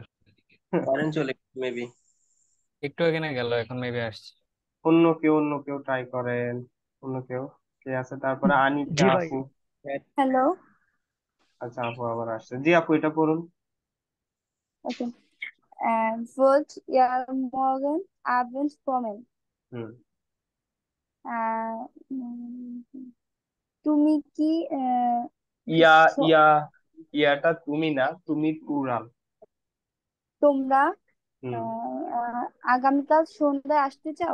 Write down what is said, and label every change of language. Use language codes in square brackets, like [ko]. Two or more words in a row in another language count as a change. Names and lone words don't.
[bn] কারেন্ট চলে মেবি। একটু আগে না গেল, এখন মেবি আসছে। অন্য কেউ ট্রাই করেন, অন্য কেউ কে আছে? তারপরে জি আনিকা ভাই। আপু। হ্যালো। আচ্ছা, আপু আবার আসছে। জি আপু, এটা পড়ুন। ওকে। [de] Wollt ihr morgen Abend kommen? [bn] হুম আহ, উম, তুমি কি ইয়া স- ইয়া ইয়াটা তুমি না, তুমি প্লুরাল। তোমরা হুম আগামীকাল সন্ধ্যায় আসতে চাও?